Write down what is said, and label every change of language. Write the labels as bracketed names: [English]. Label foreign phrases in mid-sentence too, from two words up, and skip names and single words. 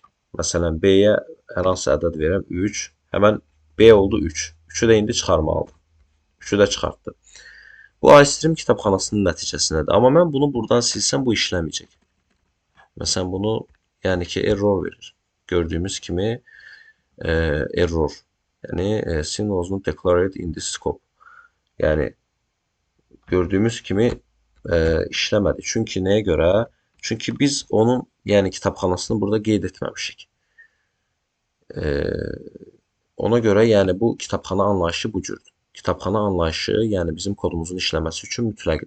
[Azerbaijani] Məsələn, B-yə hər hansı ədəd verəm 3, həmən B oldu 3. 3-ü də indi çıxarmalıdır. 3-ü də çıxartdı. Bu iStream kitabxanasının nəticəsindədir. Amma mən bunu buradan silsəm bu işləməyəcək. Məsələn, bunu yəni ki, error verir. Gördüyümüz kimi error. Yəni, [English] sin was not declared in this scope. [Azerbaijani] Yəni, gördüyümüz kimi işləmədi. Çünki nəyə görə? Çünki biz onun, yəni kitabxanasını burada qeyd etməmişik. Ona görə, yəni bu kitabxana anlayışı bu cürdür. Kitabxana anlayışı, yəni bizim kodumuzun işləməsi üçün mütləqdir.